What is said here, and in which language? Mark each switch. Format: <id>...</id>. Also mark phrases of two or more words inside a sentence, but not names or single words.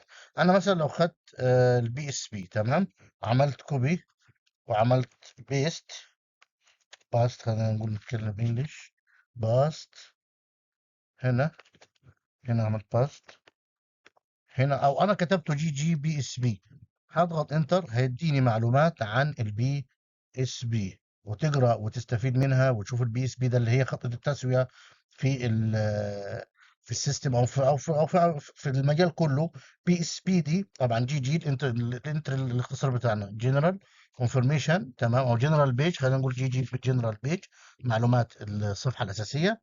<ar>أنا مثلا لو خدت البي اس بي، تمام، عملت كوبي وعملت بيست، باست، خلينا نقول نتكلم انجلش، باست. هنا، هنا عملت باست. هنا او انا كتبته جي جي بي اس بي، هضغط انتر هيديني معلومات عن البي اس بي، وتقرا وتستفيد منها وتشوف البي اس بي ده اللي هي خطة التسوية في في السيستم او في المجال كله. بي اس بي دي طبعا جي جي الانتر الاختصار بتاعنا</ar> <en>general confirmation,</en> <ar>تمام، او</ar> <en>general page,</en> <ar>خلينا نقول جي جي في</ar> <en>general page,</en> <ar>معلومات الصفحة الأساسية.</ar>